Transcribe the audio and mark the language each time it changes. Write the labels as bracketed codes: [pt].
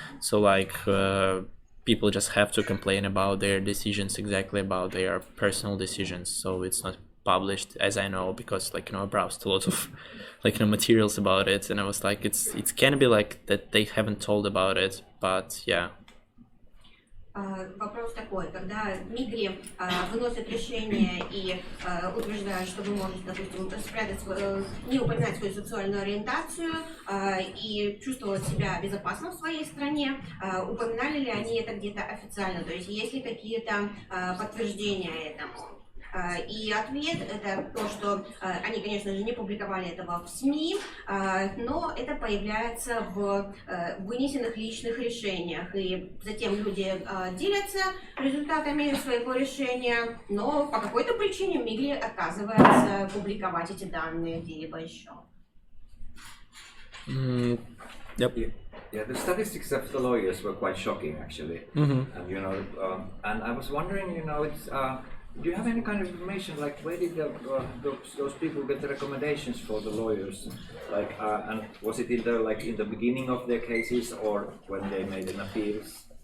[en] So people just have to complain about their decisions, exactly about their personal decisions. So it's not published, as I know, because I browsed a lot of materials about it, and I was like, it can be like that they haven't told about it, but yeah. [ru] Вопрос такой, когда Мигри выносят решение и утверждают, что вы можете, допустим, не упоминать свою сексуальную ориентацию и чувствовать себя безопасно в своей стране, упоминали ли они это где-то официально, то есть есть ли какие-то подтверждения этому? И ответ это то, что они, конечно же, не публиковали этого в СМИ, но это появляется в вынесенных личных решениях. И затем люди делятся результатами своего решения, но по какой-то причине Мигри отказывается публиковать эти данные где-либо еще. [en] Yep. Yeah, the statistics of the lawyers were quite shocking, actually. Mm-hmm. And and I was wondering, it's. Do you have any kind of information, like where did those people get the recommendations for the lawyers? And was it in the beginning of their cases or when they made an appeals?